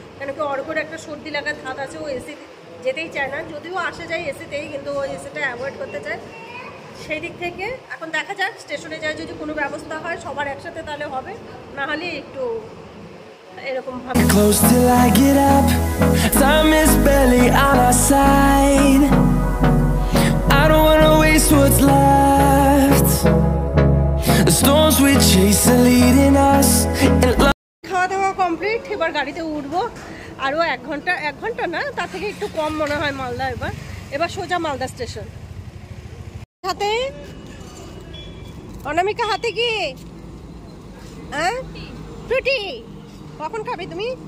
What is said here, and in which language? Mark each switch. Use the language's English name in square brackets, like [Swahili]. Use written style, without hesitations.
[Bangla] কেন কি অর্ঘ্যর একটা সর্দি লাগার ধাত আছে, ও এসি যেতেই চায় না, যদিও আসে যায় এসিতেই, কিন্তু ও এসিটা অ্যাভয়েড করতে চায়। সেই দিক থেকে এখন দেখা যাক স্টেশনে যায় যদি কোনো ব্যবস্থা হয় সবার একসাথে তাহলে হবে, না হলে একটু এরকম ভাবে। [English] Close till I get up, time is barely on our side. I don't wanna waste what's left. The storms we chase are leading us, and [Bangla] খাওয়া দাওয়া কমপ্লিট, এবার গাড়িতে উঠবো। আরও 1 ঘন্টা না, তার থেকে একটু কম মনে হয় মালদা। এবার সোজা মালদা স্টেশন। হাতে অনামিকা, হাতে কি হ্যাঁ রুটি, কখন খাবে তুমি?